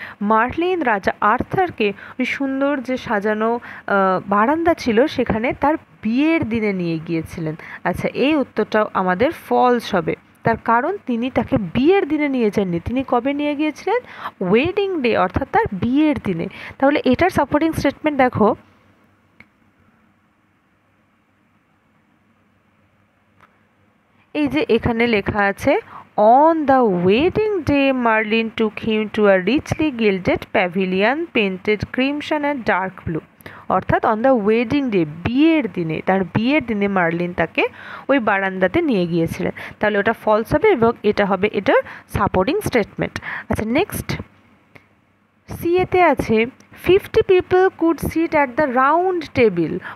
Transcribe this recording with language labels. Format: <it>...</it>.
<bn>Marlin রাজা আর্থারকে ওই সুন্দর যে সাজানো বারান্দা ছিল সেখানে তার বিয়ের দিনে নিয়ে গিয়েছিলেন। আচ্ছা, এই উত্তরটাও আমাদের ফলস হবে। তার কারণ তিনি তাকে বিয়ের দিনে নিয়ে যাননি, তিনি কবে নিয়ে গিয়েছিলেন?</bn> <en>wedding day,</en> <bn>অর্থাৎ তার বিয়ের দিনে। তাহলে এটার সাপোর্টিং স্টেটমেন্ট দেখো, এই যে এখানে লেখা আছে</bn> <en>On the wedding day, Merlin took him to a richly gilded pavilion painted crimson and dark blue.</en> <bn>অর্থাৎ</bn> <en>on the wedding day,</en> <bn>বিয়ের দিনে, তার বিয়ের দিনে মার্লিন তাকে ওই বারান্দাতে নিয়ে গিয়েছিলেন। তাহলে ওটা ফলস হবে এবং এটা হবে এটার সাপোর্টিং স্টেটমেন্ট। আচ্ছা, নেক্সট সিএতে আছে</bn> <en>50 people could sit at the round table.</en>